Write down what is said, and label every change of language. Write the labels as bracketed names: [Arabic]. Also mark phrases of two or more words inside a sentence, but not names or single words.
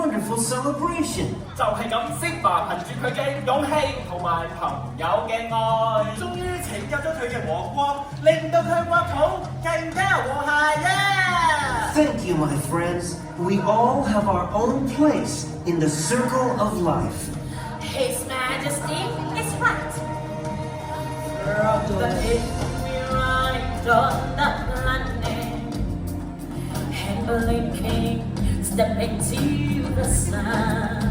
[English] wonderful celebration. [Cantonese] 就係咁，Simba 憑住佢嘅勇氣同埋朋友嘅愛，終於拯救咗佢嘅王國，令到佢國土更加和諧呀！ [English] Thank you, my friends. We all have our own place in the circle of life. His Majesty is right. From the day we ride on the planet, and blinking, step into the sun.